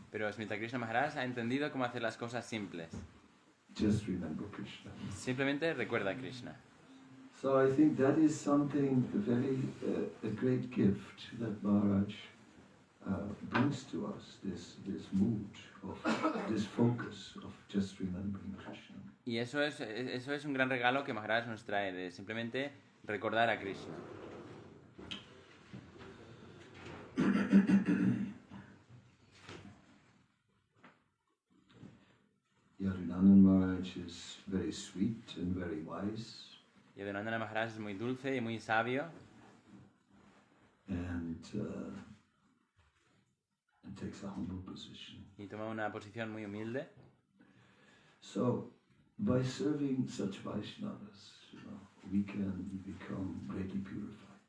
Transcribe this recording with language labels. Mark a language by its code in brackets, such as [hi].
[es] Pero Smriti Krishna Maharaj ha entendido cómo hacer las cosas simples. [en] Just remember Krishna. [es] Simplemente recuerda a Krishna. [en] So I think that is something a great gift that Maharaj brings to us, this mood of this focus of just remembering Krishna. [es] Y eso es un gran regalo que Maharaj nos trae, de simplemente recordar a Krishna. [en] Yadunandan Maharaj is very sweet and very wise. [es] Yadunandan Maharaj es muy dulce y muy sabio. [en] And takes a humble position. [es] Y toma una posición muy humilde. [en] So, by serving such Vaishnavas, we can become greatly purified.